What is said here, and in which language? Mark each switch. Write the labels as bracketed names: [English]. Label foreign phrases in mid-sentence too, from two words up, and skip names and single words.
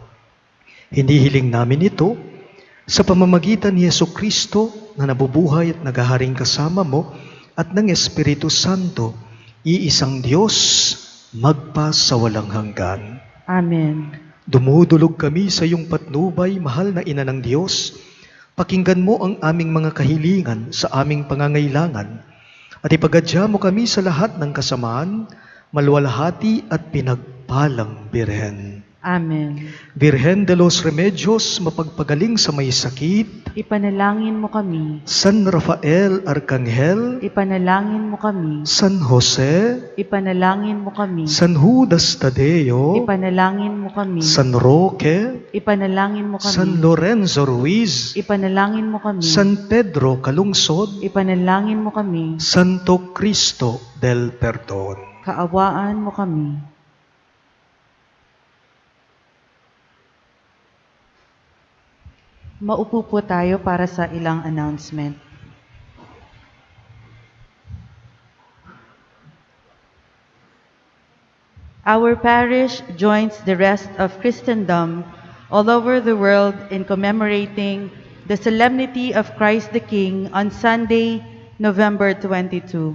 [Filipino] Hindi hiling namin ito sa pamamagitan ni Jesucristo na nabubuhay at naghaharing kasama mo at ng Espiritu Santo, iisang Diyos, magpa sa walang hanggan. Amen. Dumudulog kami sa iyong patnubay, mahal na Ina ng Diyos. Pakinggan mo ang aming mga kahilingan sa aming pangangailangan at ipagadya mo kami sa lahat ng kasamaan, maluwalhati at pinagpalang Birhen. Amen. Birhen de los Remedios, mapagpagaling sa may sakit. Ipanalangin mo kami. San Rafael Arcangel, Ipanalangin mo kami. San Jose, Ipanalangin mo kami. San Judas Tadeo, Ipanalangin mo kami. San Roque, Ipanalangin mo kami. San Lorenzo Ruiz, Ipanalangin mo kami. San Pedro Calungsod, Ipanalangin mo kami. Santo Cristo del Perdon. Kaawaan mo kami. Maupo po tayo para sa ilang announcement. [English] Our parish joins the rest of Christendom all over the world in commemorating the solemnity of Christ the King on Sunday, November 22.